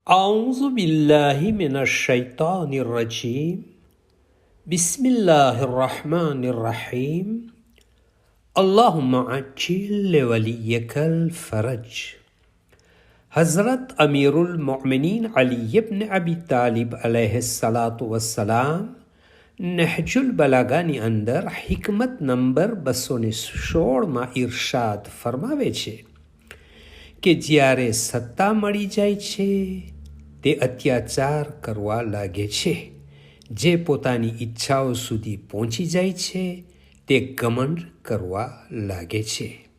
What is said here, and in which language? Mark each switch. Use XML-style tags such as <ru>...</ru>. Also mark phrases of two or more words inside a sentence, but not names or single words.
<ar>أعوذ بالله من الشيطان الرجيم بسم الله الرحمن الرحيم اللهم عجل لوليك الفرج.</ar> <gu>हज़रत अमीरुल मोमिनीन अली इब्न अबी तालिब</gu> <ar>عليه الصلاة والسلام</ar> <gu>નહજુલ બલાગાની અંદર હિકમત નંબર 216માં ઇરશાદ ફરમાવે છે કે જ્યારે સત્તા મળી જાય છે તે અત્યાચાર કરવા લાગે છે, જે પોતાની ઈચ્છાઓ સુધી પહોંચી જાય છે તે ઘમંડ કરવા લાગે છે.</gu>